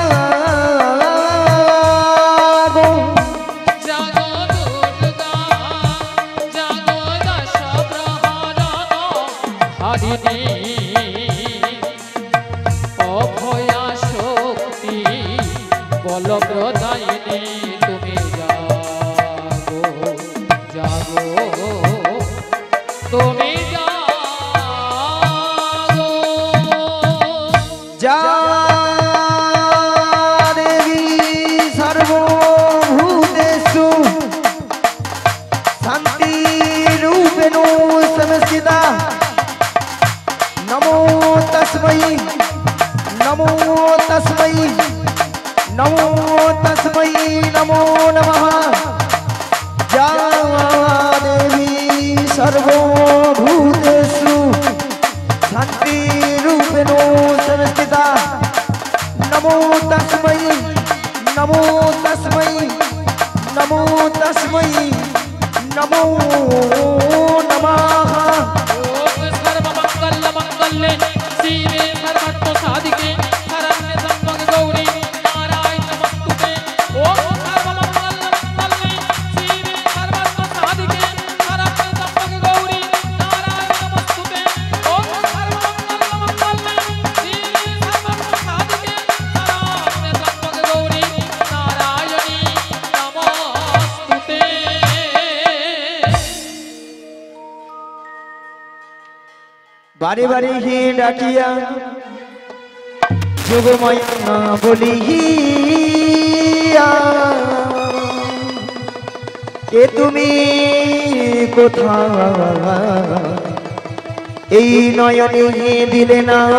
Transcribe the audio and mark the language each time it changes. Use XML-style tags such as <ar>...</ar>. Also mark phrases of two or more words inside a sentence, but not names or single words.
<bn>জাগো দুর্গা জাগো দশ প্রহরণ হারিণী অভয়া শক্তি বলপ্রদায়িনী তুমি জাগো জাগো তুমি জাগো</bn> <sa>যা দেবী সর্বভূতেষু শান্তি রূপেণ সংস্থিতা নমো তস্मै নমো তস্मै নমো তস্मै নমো নমঃ যা দেবী সর্বভূতেষু শান্তি রূপেণ সংস্থিতা নমো তস্मै নমো তস্मै নমো তস্मै নমো নমঃ ओम सर्वमंगल मंगल्ये शिवे सर्वार्थ साधिके शरण्ये त्र्यंबके गौरी नारायणी नमस्तुते ओम सर्वमंगल मंगल्ये शिवे सर्वार्थ साधिके शरण्ये त्र्यंबके गौरी नारायणी नमस्तुते ओम सर्वमंगल मंगल्ये शिवे सर्वार्थ साधिके शरण्ये त्र्यंबके गौरी नारायणी नमस्तुते</sa> <bn>বারে বারে হে ডাকিয়া যোগমায়া বলিয়া কে তুমি কোথায় এই নয়নে দিলে না</bn>